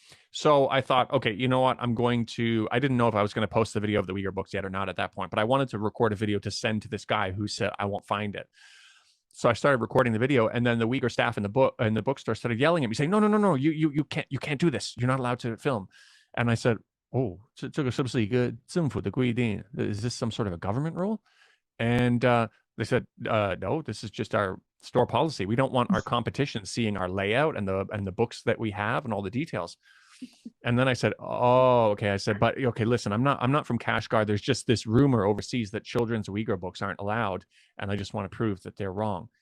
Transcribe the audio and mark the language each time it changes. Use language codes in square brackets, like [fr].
[en] So I thought, okay, you know what? I didn't know if I was going to post the video of the Uyghur books yet or not at that point, but I wanted to record a video to send to this guy who said, I won't find it. So I started recording the video, and then the Uyghur staff in the bookstore started yelling at me, saying, "No, you can't do this. You're not allowed to film." And I said, "Oh, [zh] 这个是不是一个政府的规定? [en] Is this some sort of a government rule?" And they said, "No, this is just our store policy. We don't want our competition seeing our layout and the books that we have and all the details." And then I said, "Oh, okay." I said, "But okay, listen, I'm not from Kashgar. There's just this rumor overseas that children's Uyghur books aren't allowed, and I just want to prove that they're wrong."